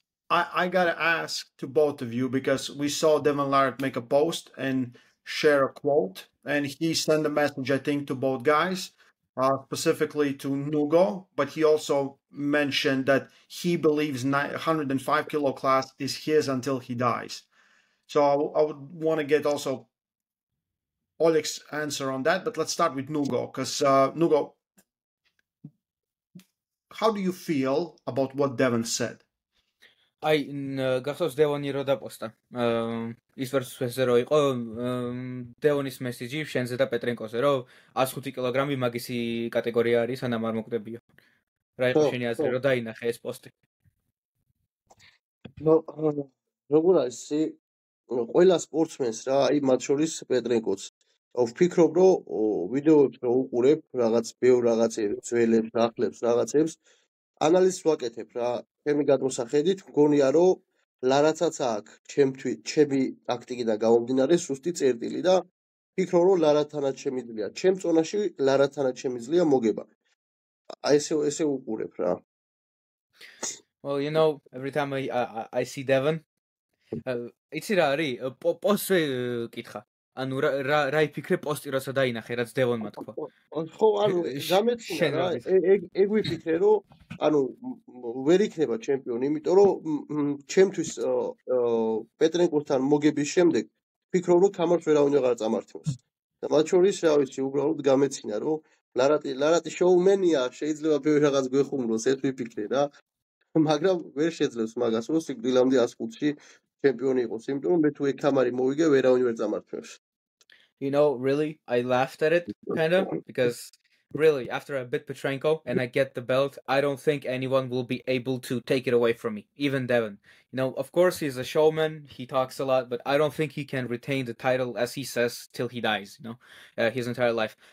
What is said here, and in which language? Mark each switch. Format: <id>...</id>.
<en>I gotta ask to both of you because we saw Devon Larratt make a post and share a quote, and he sent a message, I think, to both guys, specifically to Nugo, but he also mentioned that he believes 105 kilo class is his until he dies. So I would want to get also Oleg's answer on that, but let's start with Nugo, because Nugo, how do you feel about what Devon said?</en> <ka>აი, გახსოვს დევონი რო დაპოსტა. ის ვერსზე რო იყო დევონის მესიჯი შენზე და პეტრენკოზე, რომ 105 კილოგრამი მაგისი კატეგორია არის, სანამ არ მოკვდებიო. რა იყო შენი აზრი, რომ დაინახე ეს პოსტი? ნუ როგორ არის ყველა სპორტსმენს რა, აი მათ შორის პეტრენკოც. ვფიქრობ, რომ ვიდეოებს რო უყურებ, რაღაც ბევრ რაღაცებს, ძველებს, ახლებს, რაღაცებს ანალიზს ვაკეთებ რა. ჩემი გადმოსახედით მგონია, რომ ლარაცაც აქვს ჩემი ტაქტიკიდან გამომდინარე სუსტი წერტილი და ვფიქრობ, რომ ლარათანაც შემიძლია. ჩემ წონაში ლარათანაც შემიძლია მოგება. აი ესე უყურებ რა.</ka> <en>Well, you know, every time I see Devon,</en> <ka>იცი რა არის? პოსტზე კითხა. ანუ რა იფიქრე პოსტი როცა დაინახე, რაც დევონმა თქვა. ხო, ანუ გამეცნია რა, ეგ ვიფიქრე, რომ ანუ ვერ იქნება ჩემპიონი, იმიტომ რომ ჩემთვის პეტრენკოსთან მოგების შემდეგ ვფიქრობ, რომ თამარს ვერავინ აღარ წამართმევს. და მათ შორის, რა ვიცი, უბრალოდ გამეცნია, რომ ლარატი შოუმენია, შეიძლება ბევრი რაღაც გვეხუმროს, ეს ვიფიქრე რა. მაგრამ ვერ შეძლებს მაგას, რომ სიკვდილამდე 105-ში ჩემპიონი იყოს, იმიტომ რომ მე თუ ეგ თამარი მოვიგე, ვერავინ ვერ წამართმევს.</ka> <en>You know, really, I laughed at it, kind of, because really, after I beat Petrenko and I get the belt, I don't think anyone will be able to take it away from me, even Devon. You know, of course, he's a showman, he talks a lot, but I don't think he can retain the title, as he says, till he dies, you know, his entire life.</en>